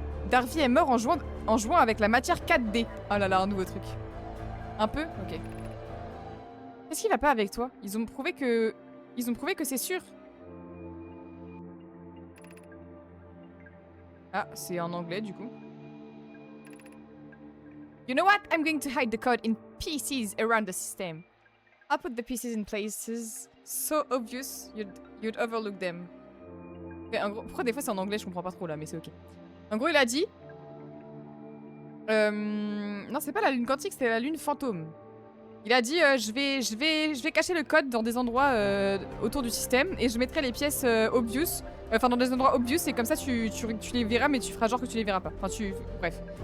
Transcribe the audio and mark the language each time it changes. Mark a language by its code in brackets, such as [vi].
[fr] Darby est mort en jouant avec la matière 4D. Oh là là, un nouveau truc. Un peu? Ok. Qu'est-ce qui va pas avec toi? Ils ont prouvé que c'est sûr. Ah, c'est en anglais du coup. [en] You know what? I'm going to hide the code in pieces around the system. I'll put the pieces in places so obvious you'd overlook them. [fr] Okay, en gros, pourquoi des fois c'est en anglais, je comprends pas trop là, mais c'est ok. En gros, il a dit... non, c'est pas la lune quantique, c'est la lune fantôme. Il a dit, je vais cacher le code dans des endroits autour du système et je mettrai les pièces obvious, enfin dans des endroits obvious et comme ça tu les verras mais tu feras genre que tu les verras pas. Enfin bref.